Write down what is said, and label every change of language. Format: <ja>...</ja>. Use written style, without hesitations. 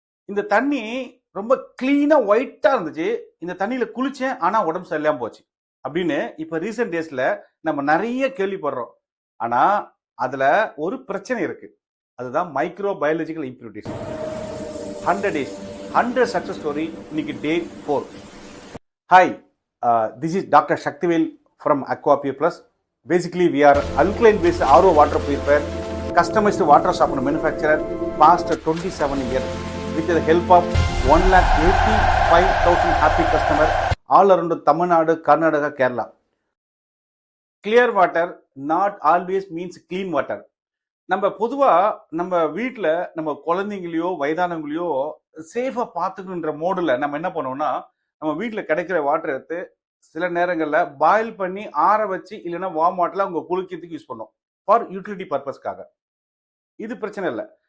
<ta>இந்த தண்ணி ரொம்ப கிளீனா ஒயிட்டா இருந்துச்சு. இந்த தண்ணியில குளிச்சேன், ஆனா உடம்பு சரியில்லாம போச்சு அப்படின்னு இப்ப ரீசெண்ட் டேஸ்ல நம்ம நிறைய கேள்விப்படுறோம். ஆனா அதுல ஒரு பிரச்சனை இருக்கு. அதுதான் micro biological impurities.</ta> <en>100 days 100 success story.</en> <ta>இன்னைக்கு</ta> <en>Day 4. Hi, this is doctor Sakthivel from Aquapure Plus. Basically, we are alkaline based RO water purifier, customized water softener manufacturer, past 27 years, with the help of 1,85,000 happy customers all around Tamil Nadu, Karnataka, Kerala. Clear water not always means clean water.</en> <ta>நம்ம பொதுவா நம்ம வீட்டில் நம்ம குழந்தைங்களையோ வயதானவங்களையோ சேஃபா பார்த்துக்கணுன்ற மோடில் நம்ம என்ன பண்ணுவோம்னா, நம்ம வீட்டில் கிடைக்கிற வாட்டர் எடுத்து சில நேரங்களில் பாயில் பண்ணி ஆற வச்சு இல்லைன்னா வார்ம் வாட்டர்ல அவங்க குளிக்கிறதுக்கு யூஸ் பண்ணுவோம் ஃபார் யூட்டிலிட்டி பர்பஸ்க்காக. இது பிரச்சனை இல்லை.</ta>